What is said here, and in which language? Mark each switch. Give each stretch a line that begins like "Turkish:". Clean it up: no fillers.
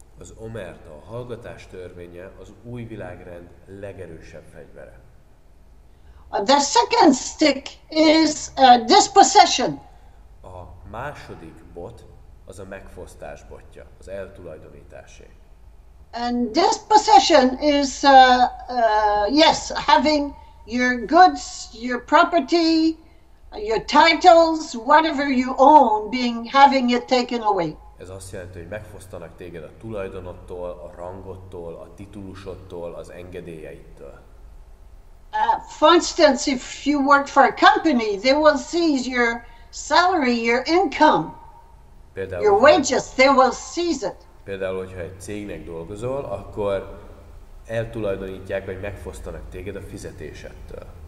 Hungarian: Az omerta, a hallgatás törvénye az új világrend legerősebb fegyvere.
English: The second stick is dispossession.
Hungarian: A második bot az a megfosztás botja, az eltulajdonításé.
English: And dispossession is, yes, having your goods, your property, your titles, whatever you own, having it taken away.
Hungarian: Ez azt jelenti, hogy megfosztanak téged a tulajdonodtól, a rangodtól, a titulusodtól, az engedélyeidtől.
English: For instance, if you work for a company, they will seize your salary, your income, your wages, they will seize it.
Hungarian: Például, hogyha egy cégnek dolgozol, akkor eltulajdonítják, vagy megfosztanak téged a fizetésedtől.